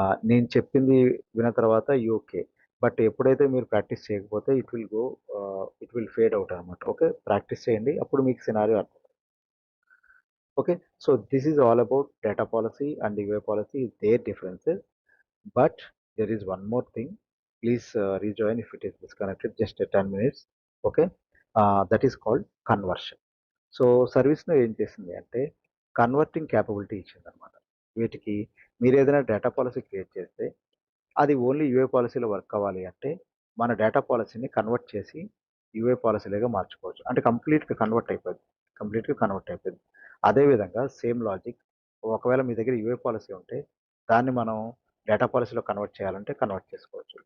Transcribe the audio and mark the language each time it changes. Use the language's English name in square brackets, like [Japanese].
[Telugu] నేను చెప్పింది విన్న తర్వాత ఓకే. బట్ ఎప్పుడైతే మీరు ప్రాక్టీస్ చేయకపోతే [English] it will fade out [Telugu] అనమాట. ఓకే. ప్రాక్టీస్ చేయండి. అప్పుడు మీకు సినారియో అర్థం. Okay. [English] So, this is all about data policy and UA policy, there differences. But there is one more thing. Please rejoin if it is disconnected. Just 10 minutes. Okay. That is called conversion. [Telugu] So సర్వీస్‌లో ఏం చేసింది అంటే converting capability ఇచ్చిందనమాట. వీటికి మీరేదైనా data policy create చేస్తే అది only UA పాలిసీలో work అవ్వాలి అంటే మన డేటా పాలిసీని కన్వర్ట్ చేసి యూఏ పాలిసీలుగా మార్చుకోవచ్చు. అంటే కంప్లీట్‌గా కన్వర్ట్ అయిపోద్ది. అదేవిధంగా సేమ్ లాజిక్ ఒకవేళ మీ దగ్గర యూఏ పాలిసీ ఉంటే దాన్ని మనం డేటా పాలిసీలో కన్వర్ట్ చేయాలంటే కన్వర్ట్ చేసుకోవచ్చు.